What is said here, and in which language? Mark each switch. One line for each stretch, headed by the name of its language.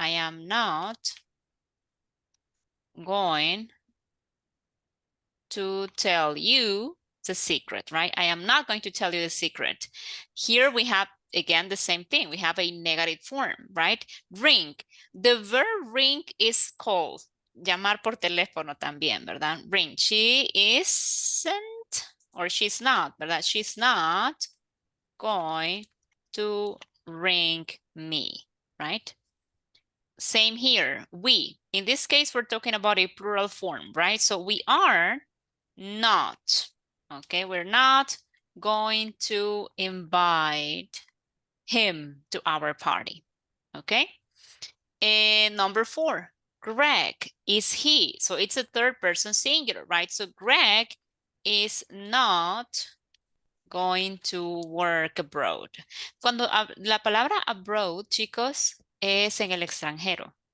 English: I am not going to tell you the secret, right? I am not going to tell you the secret. Here we have, again, the same thing. We have a negative form, right? Ring. The verb ring is call.
Spanish: Llamar por teléfono también, ¿verdad?
English: Ring. She isn't, or she's not, ¿verdad? She's not going to ring me, right? Same here, we. In this case, we're talking about a plural form, right? So we are not, okay? We're not going to invite him to our party, okay? And number 4, Greg is he. So it's a third person singular, right? So Greg is not going to work abroad.
Spanish: Cuando la palabra abroad, chicos, es en el extranjero.